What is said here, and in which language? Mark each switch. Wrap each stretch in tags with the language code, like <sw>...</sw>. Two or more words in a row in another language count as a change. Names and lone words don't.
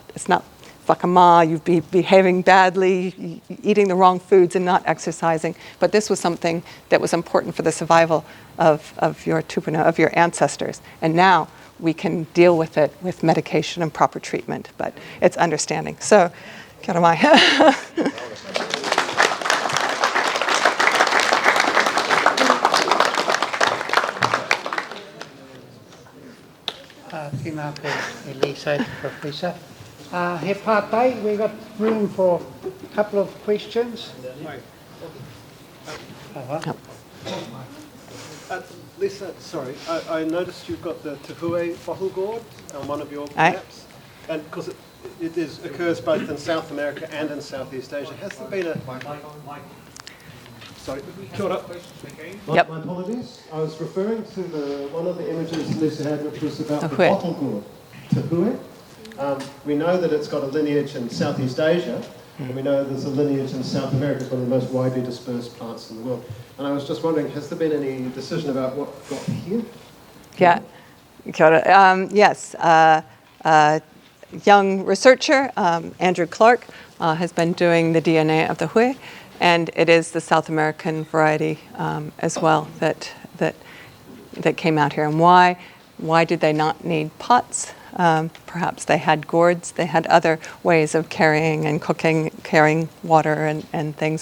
<en>It's not whakama, you'd be behaving badly, eating the wrong foods and not exercising. But this was something that was important for the survival of your tupuna, of your ancestors. And now we can deal with it with medication and proper treatment, but it's understanding. So,</en> <mi>kia ora mai. Tēnā koe, Lisa, Professor. He pātai,</mi> <en>we've got room for a couple of questions. Lisa, sorry, I noticed you've got the Te Hui bottle gourd on one of your maps, and because it occurs both in South America and in Southeast Asia. Has there been a... Sorry,</en> <mi>kia ora.</mi> <en>Yep. My apologies. I was referring to one of the images Lisa had, which was about the Hui. bottle gourd, Te Hui. We know that it's got a lineage in Southeast Asia, and we know there's a lineage in South America. It's one of the most widely dispersed plants in the world. And I was just wondering, has there been any decision about what got here? Yeah,</en> <mi>kia ora.</mi> <en>Yes, young researcher, Andrew Clark, has been doing the DNA of the hui, and it is the South American variety as well that came out here. And why did they not need pots? Perhaps they had gourds, they had other ways of carrying and cooking, carrying water and things.</en>